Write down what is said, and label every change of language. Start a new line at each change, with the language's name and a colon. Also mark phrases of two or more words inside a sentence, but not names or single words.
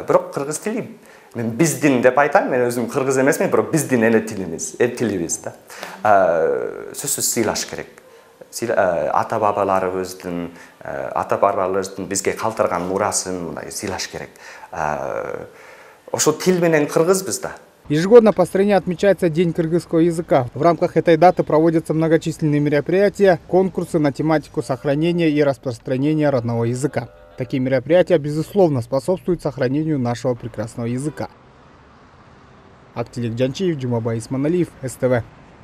Kyrgyz: Бирок кыргыз тили мен биздин деп айтам, мен өзүм кыргыз эмесмин, бирок биздин эле тилибиз да. Сөзсүз сыйлаш керек. Ата-бабаларыбыздын бизге калтырган мурасын сыйлаш керек. Ошо тил менен кыргызбыз да.
Russian: Ежегодно по стране отмечается День кыргызского языка. В рамках этой даты проводятся многочисленные мероприятия, конкурсы на тематику сохранения и распространения родного языка. Такие мероприятия, безусловно, способствуют сохранению нашего прекрасного языка. Актилик Джанчиев, Джумабай Исманалиев, СТВ.